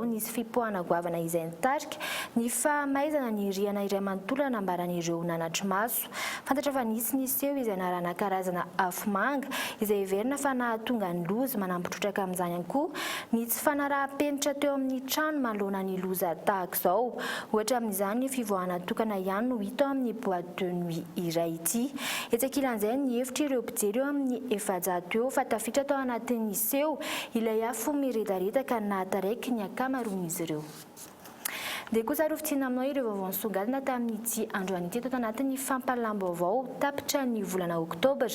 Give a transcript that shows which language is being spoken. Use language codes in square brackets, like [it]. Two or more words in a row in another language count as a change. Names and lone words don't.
[mg] Nisy fipoahana goavana izay nitarika ny fahamaizana ny riana iray manontolo anambaran'ireo nanatry maso. Fantatra fa nisy eo izay narana karazana afomanga izay heverina fa nahatonga ny loza manampitrotraka amin'izany ihany koa ny tsy fanaraha-penitra teo amin'ny trano manoloana ny loza tahaka izao. Ohatra amin'izany ny fivoahana tokana ihany no hita amin'ny [fr] boîte de nuit [mg] iray ity. Etsakilan'izay ny hevitra ireo mpijery eo amin'ny 400 eo fa tafiditra tao anatin'ny seho ilay afo miredaredaka nahataraiky ny akamaroan'izy ireo. Dia kosa rofitiana aminao ireo vaovao nisongadina tamin'ity androany ity tao anatin'ny fampahalalam-baovao tapitra ny volana Oktobra.